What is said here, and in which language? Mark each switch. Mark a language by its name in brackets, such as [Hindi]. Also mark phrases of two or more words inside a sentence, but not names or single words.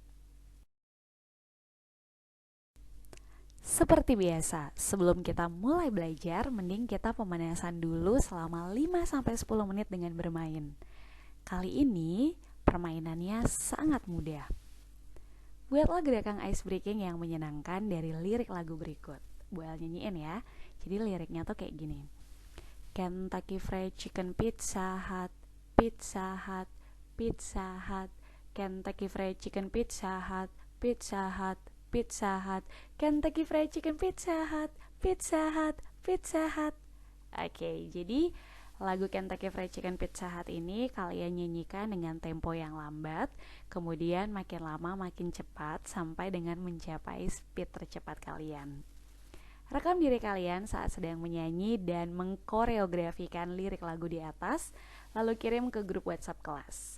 [Indonesian] Seperti biasa, sebelum kita mulai belajar, mending kita pemanasan dulu selama 5-10 menit dengan bermain. Kali ini, permainannya sangat mudah. Buatlah gerakan [English] ice breaking [Indonesian] yang menyenangkan dari lirik lagu berikut. Buat nyanyiin ya. Jadi liriknya tuh kayak gini. Kentucky Fried Chicken Pizza Hut, Pizza Hut, Pizza Hut, Kentucky Fried Chicken Pizza Hut, Pizza Hut, Pizza Hut, Kentucky Fried Chicken Pizza Hut, Pizza Hut, Pizza Hut. Oke, jadi lagu Kentucky Fried Chicken Pizza Hut ini kalian nyanyikan dengan tempo yang lambat, kemudian makin lama makin cepat sampai dengan mencapai speed tercepat kalian. Rekam diri kalian saat sedang menyanyi dan mengkoreografikan lirik lagu di atas, lalu kirim ke grup WhatsApp kelas.